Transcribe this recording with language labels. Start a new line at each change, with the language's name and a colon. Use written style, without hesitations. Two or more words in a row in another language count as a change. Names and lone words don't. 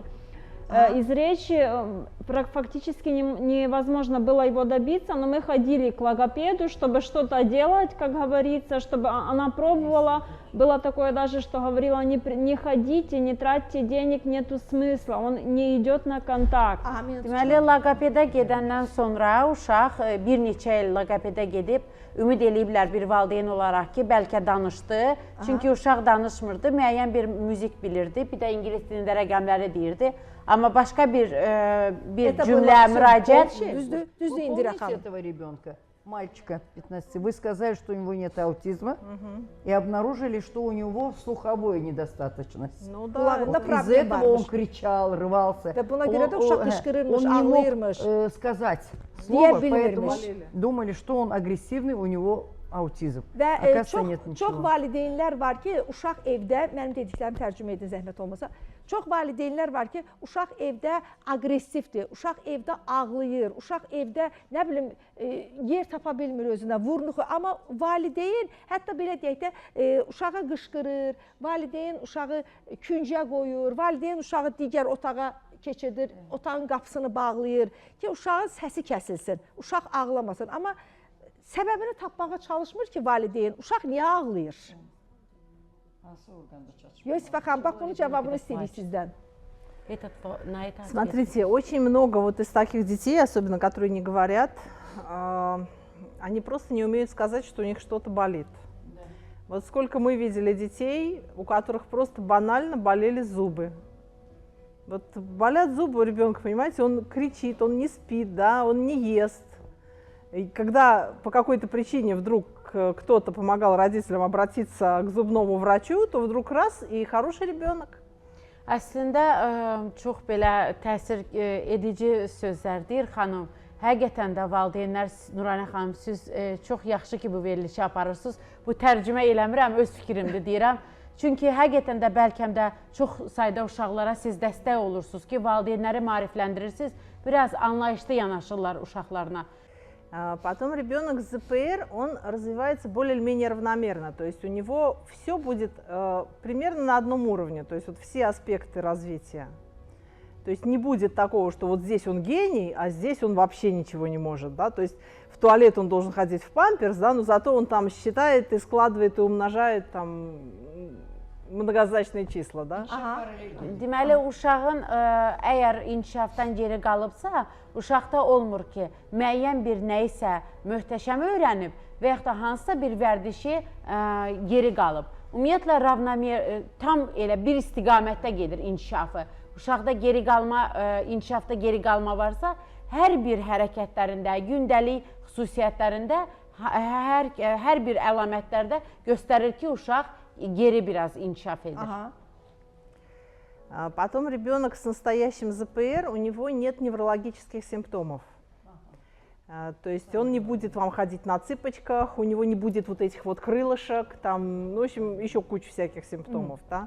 Russian: Из речи фактически невозможно было его добиться, но мы ходили к логопеду, чтобы что-то делать, как говорится, чтобы она пробовала. Было такое даже, что говорила, не ходите, не тратьте денег, нету смысла, он не идет на контакт.
Azerbaijani: Deməli, logopedə gedəndən sonra uşaq bir neçə il logopedə gedib, ümid eləyiblər bir valideyn olaraq ki, bəlkə danışdı. Çünki uşaq danışmırdı, müəyyən bir müzik bilirdi, bir də ingilis dilində rəqəmləri deyirdi. Amma başqa bir cümlə, müraciət... Düzdür, İndira xanım.
Russian: Мальчика 15, вы сказали, что у него нет аутизма, и обнаружили, что у него слуховой недостаточность. Ну да, вот из этого он кричал, рвался. Он не мог сказать слово, поэтому думали, что он агрессивный, у него autizm.
Azerbaijani: Və çox valideynlər var ki, uşaq evdə, mənim dediklərimi tərcümə edin zəhmət olmasa, çox valideynlər var ki, uşaq evdə aqressivdir, uşaq evdə ağlayır, uşaq evdə, nə bilim, yer tapa bilmir özünə, vurnuxu. Amma valideyn, hətta belə deyək də, uşağa qışqırır, valideyn uşağı küncə qoyur, valideyn uşağı digər otağa keçirir, otağın qapısını bağlayır ki, uşağın səsi kəsilsin, uşaq ağlamasın. Amma səbəbini tapmağa çalışmır ki, valideyn, uşaq niyə ağlayır? Yosifə xanım, bax bunun cavabını istəyirik sizdən.
Russian: Смотрите, очень много вот из таких детей, особенно которые не говорят, они просто не умеют сказать, что у них что-то болит. Вот сколько мы видели детей, у которых просто банально болели зубы. Вот болят зубы у ребенка, понимаете, он кричит, он не спит, да, он не ест. И когда по какой-то причине вдруг кто-то помогал родителям обратиться к зубному врачу, то вдруг раз и хороший ребенок.
Azerbaijani: Əslində çox belə təsir edici sözlərdir xanım. Həqiqətən də valideynlər, Nuranə xanım, siz çox yaxşı ki bu verilişi aparırsınız. Bu tərcümə eləmirəm, öz fikrimdir deyirəm. Çünki həqiqətən də bəlkə də çox sayda uşaqlara siz dəstək olursunuz ki, valideynləri maarifləndirirsiniz, biraz anlayışlı yanaşırlar uşaqlarına.
Russian: Потом ребенок с ЗПР, он развивается более-менее равномерно, то есть у него все будет примерно на одном уровне, то есть вот все аспекты развития. То есть не будет такого, что вот здесь он гений, а здесь он вообще ничего не может, да, то есть в туалет он должен ходить в памперс, да, но зато он там считает и складывает и умножает там многозначные числа, да?
Azerbaijani: Deməli, uşağın əgər inkişafdan geri qalıbsa, uşaqda olmur ki, müəyyən bir nəyisə möhtəşəm öyrənib və yaxud da hansısa bir vərdişi geri qalıb. Ümumiyyətlə, tam elə bir istiqamətdə gedir inkişafı. Uşaqda geri qalma, inkişafda geri qalma varsa, hər bir hərəkətlərində, gündəlik xüsusiyyətlərində hər bir əlamətlərdə göstərir ki, uşaq geri biraz inkişaf edir. Aha.
Russian: Потом ребенок с настоящим ЗПР, у него нет неврологических симптомов. То есть он не будет вам ходить на цыпочках, у него не будет вот этих вот крылышек, там, ну, в общем, еще куча всяких симптомов, да.